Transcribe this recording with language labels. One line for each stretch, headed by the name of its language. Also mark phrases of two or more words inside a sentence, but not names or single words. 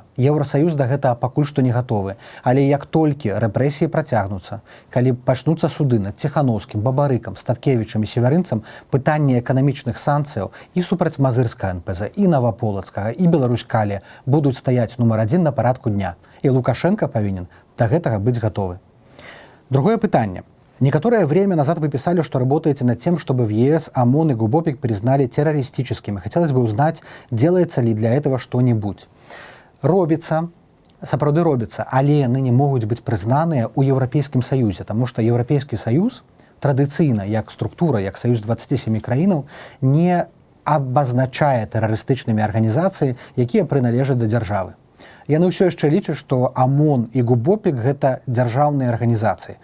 Belarusian: Еўрасаюз да гэтага пакуль што не гатовы. Але як толькі рэпрэсіі працягнуцца, калі пачнуцца суды над Ціхановскім, Бабарыкам, Статкевічам і Севярынцам, пытанні эканамічных санкцыяў і супраць Мазырскага НПЗ, і Наваполацкага, і Беларусь-Кале будуць стаяць нумар 1 на парадку дня. І Лукашенко павінен да гэтага быць гатовы. Другое пытанне.
Russian: Некоторое время назад вы писали, что работаете над тем, чтобы в ЕС ОМОН и ГУБОПИК признали террористическими. Хотелось бы узнать, делается ли для этого что-нибудь.
Belarusian: Робится, сапраўды робится, але яны не могуць быць прызнаныя ў Еўрапейскім Саюзе, таму што Еўрапейскі Саюз традыцыйна, як структура, як Саюз 27 краінаў, не абазначае тэрарыстычнымі арганізацыі, якія прыналежаць да дзяржавы. Яны ўсё яшчэ лічаць, што ОМОН і ГУБОПІК гэта дзяржаўныя арганізацыі.